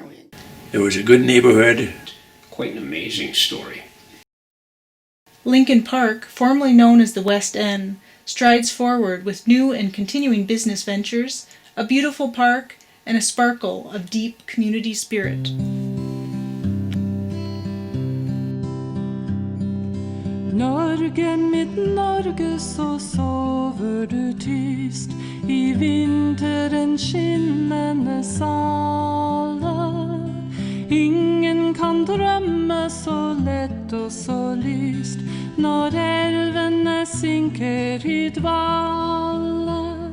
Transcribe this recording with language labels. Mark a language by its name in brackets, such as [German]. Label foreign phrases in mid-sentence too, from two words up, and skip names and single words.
[English] It was a good neighborhood. Quite an amazing story. Lincoln Park, formerly known as the West End, strides forward with new and continuing business ventures, a beautiful park, and a sparkle of deep community spirit. [Norwegian] Norge, mitt Norge, så sover du tyst I vinteren skinnende sale. Ingen kan drømme så lett og så lyst når elvene synker I dvale.